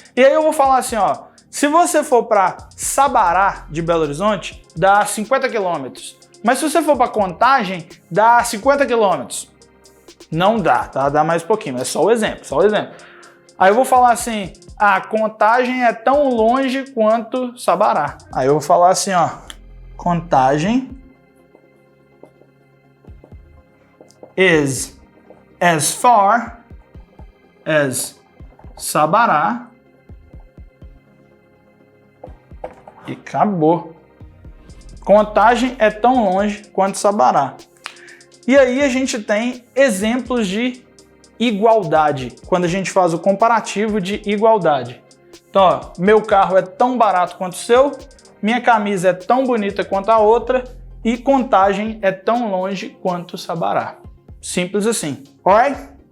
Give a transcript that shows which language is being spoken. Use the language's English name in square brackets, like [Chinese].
[Portuguese] E aí eu vou falar assim, ó. Se você for para Sabará, de Belo Horizonte, dá 50 quilômetros. Mas se você for para Contagem, dá 50 quilômetros. Não dá, tá? Dá mais um pouquinho, mas é só o exemplo, só o exemplo. Aí eu vou falar assim, a Contagem é tão longe quanto Sabará. Aí eu vou falar assim, ó. [English] Contagem is as far as Sabará. [Portuguese] E acabou. Contagem é tão longe quanto Sabará. E aí a gente tem exemplos de igualdade, quando a gente faz o comparativo de igualdade. Então, ó, meu carro é tão barato quanto o seu, minha camisa é tão bonita quanto a outra e Contagem é tão longe quanto Sabará. Simples assim. Alright?